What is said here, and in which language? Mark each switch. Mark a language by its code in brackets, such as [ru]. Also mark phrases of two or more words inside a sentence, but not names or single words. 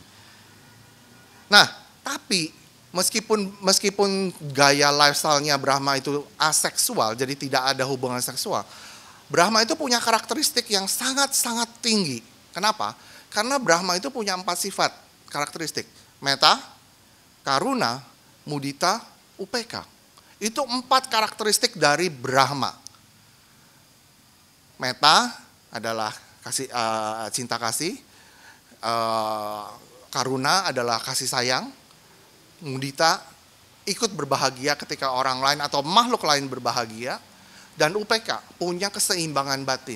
[id] Nah, tapi meskipun gaya lifestyle-nya Brahma itu aseksual, jadi tidak ada hubungan seksual, Brahma itu punya karakteristik yang sangat-sangat tinggi. Kenapa? Karena Brahma itu punya 4 sifat karakteristik. [pi] Metta, karuna, mudita, upeka. [id] Itu 4 karakteristik dari Brahma. Metta adalah cinta kasih, karuna adalah kasih sayang, mudita ikut berbahagia ketika orang lain atau makhluk lain berbahagia, dan upeka punya keseimbangan batin.